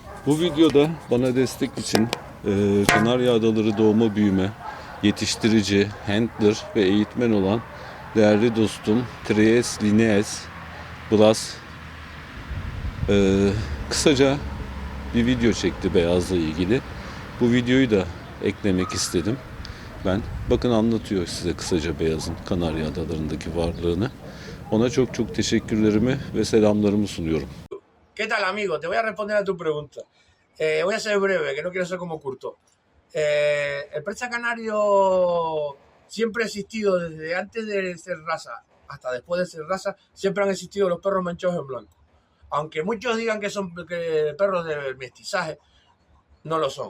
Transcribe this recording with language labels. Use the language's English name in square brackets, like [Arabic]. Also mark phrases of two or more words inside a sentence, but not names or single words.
[Turkish] Bu videoda bana destek için Kanarya Adaları doğma büyüme, yetiştirici, handler ve eğitmen olan değerli dostum Tres Linees Blas kısaca bir video çekti beyazla ilgili. Bu videoyu da eklemek istedim. Bakın anlatıyor size kısaca beyazın Kanarya Adaları'ndaki varlığını. Ona çok teşekkürlerimi ve selamlarımı sunuyorum. [Spanish] ¿Qué tal, amigo? Te voy a responder a tu pregunta. Voy a ser breve, que no quiero ser como Curto. El persa canario siempre ha existido desde antes de ser raza hasta después de ser raza, siempre han existido los perros manchados en blanco. Aunque muchos digan que son perros de mestizaje, no lo son.